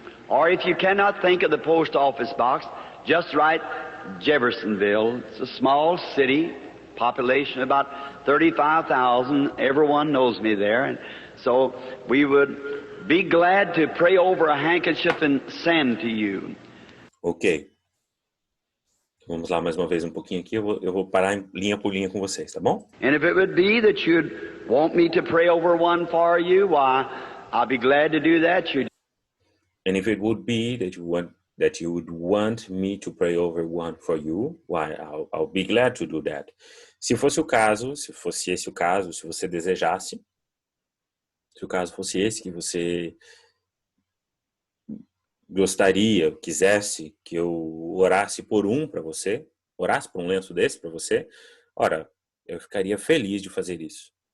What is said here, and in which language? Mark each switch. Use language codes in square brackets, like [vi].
[en] Or if you cannot think of the post office box, just write Jeffersonville. It's a small city, population about 35,000. Everyone knows me there. And so we would be glad to pray over a handkerchief and send to you. Ok. [pt] Vamos lá mais uma vez um pouquinho aqui, eu vou parar linha por linha com vocês, tá bom? [en] And if it would be that you'd want me to pray over one for you, why, I'll be glad to do that. And if it would be that you would want me to pray over one for you, why, I'll be glad to do that. [pt] Se fosse o caso, se fosse esse o caso, se você desejasse, se o caso fosse esse que você gostaria, quisesse que eu orasse por um para você, orasse por um lenço desse para você, ora, eu ficaria feliz de fazer isso.